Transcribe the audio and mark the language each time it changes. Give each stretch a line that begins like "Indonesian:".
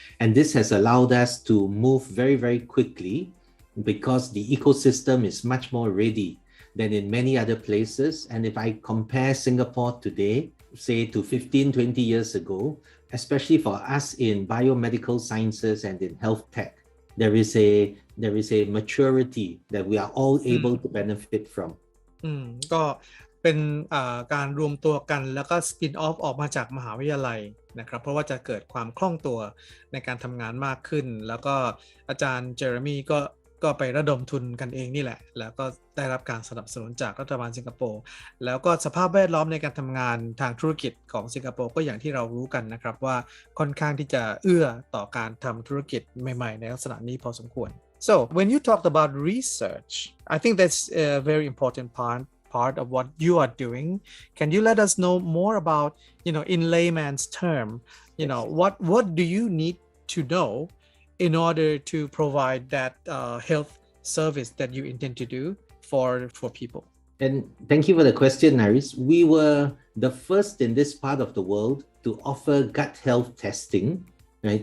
English: And this has allowed us to move very, very quickly because the ecosystem is much more ready than in many other places. And if I compare Singapore today, say to 15, 20 years ago, especially for us in biomedical sciences and in health tech, there is a maturity that we are all able to benefit from.
Thai: ก็เป็นการรวมตัวกันแล้วก็สปินออฟออกมาจากมหาวิทยาลัยนะครับเพราะว่าจะเกิดความคล่องตัวในการทำงานมากขึ้นแล้วก็อาจารย์เจอร์มี่ก็ ไประดมทุนกันเองนี่แหละแล้วก็ได้รับการสนับสนุนจากรัฐบาลสิงคโปร์แล้วก็สภาพแวดล้อมในการทำงานทางธุรกิจของสิงคโปร์ก็อย่างที่เรารู้กันนะครับว่าค่อนข้างที่จะเอื้อต่อการทำธุรกิจใหม่ๆในลักษณะนี้พอสมควร
English: So when you talked about research, I think that's a very important part of what you are doing. Can you let us know more about, in layman's term, what do you need to know in order to provide that health service that you intend to do for people? And thank you for the question, Naris. We were the first in this part of the world to offer gut health testing. Right?